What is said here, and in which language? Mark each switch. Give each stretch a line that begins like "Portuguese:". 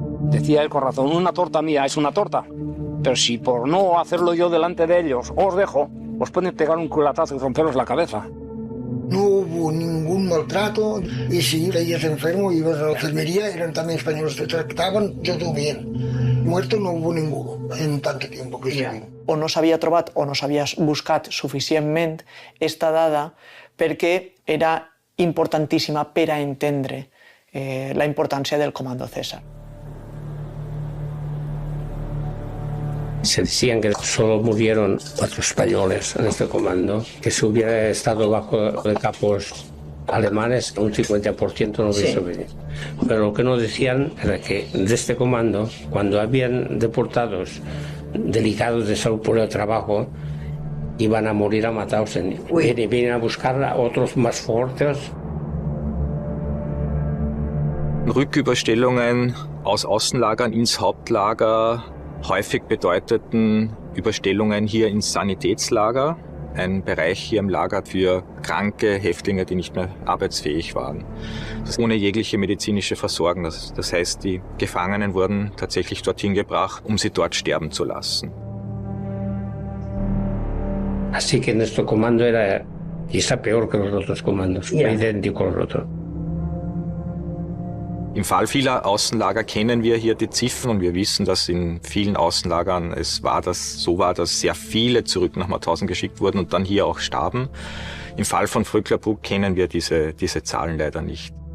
Spanish: Decía el Corazón, una torta mía es una torta. Pero si por no hacerlo yo delante de ellos os dejo, os pueden pegar un culatazo y romperos la cabeza. No hubo ningún maltrato y si leías enfermo ibas a la enfermería, eran también españoles, te tractaban todo bien. Muerto no hubo ninguno en tanto tiempo que se viu.
Catalan: O no s'havia trobat o no s'havia buscat suficientment esta dada perquè era importantíssima per a entendre la importància del comando César.
Spanish: Se decían que solo murieron 4 españoles en este comando, que si hubiera estado bajo de capos alemanes, un 50% no hubiese venido. Pero lo que no decían era que de este comando, cuando habían deportados delicados de salud por el trabajo, iban a morir a Mauthausen. Vienen a buscar a otros más fuertes.
German: Rücküberstellungen aus Außenlagern ins Hauptlager häufig bedeuteten Überstellungen hier ins Sanitätslager, ein Bereich hier im Lager für kranke Häftlinge, die nicht mehr arbeitsfähig waren. Das ohne jegliche medizinische Versorgung. Das heißt, die Gefangenen wurden tatsächlich dorthin gebracht, um sie dort sterben zu lassen.
Spanish: Así que nuestro comando era quizá peor que los otros comandos, fue idéntico a los otros.
German: Im Fall vieler Außenlager kennen wir hier die Ziffern und wir wissen, dass in vielen Außenlagern so war, dass sehr viele zurück nach Mauthausen geschickt wurden und dann hier auch starben. Im Fall von Vöcklabruck kennen wir diese Zahlen leider nicht.